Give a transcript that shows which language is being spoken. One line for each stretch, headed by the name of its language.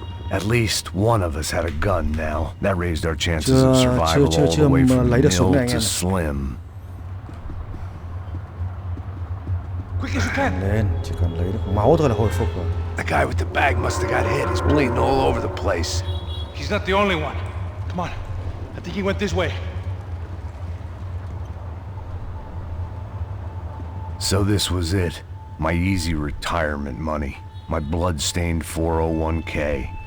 English: At least one of us had a gun now. That raised our chances of survival all the way from nil to slim. Quick as you can.
Vietnamese: Lên, chỉ cần lấy được máu thôi là hồi phục rồi.
English: The guy with the bag must have got hit. He's bleeding all over the place. He's not the only one. Come on. I think he went this way. So this was it. My easy retirement money. My blood-stained 401k.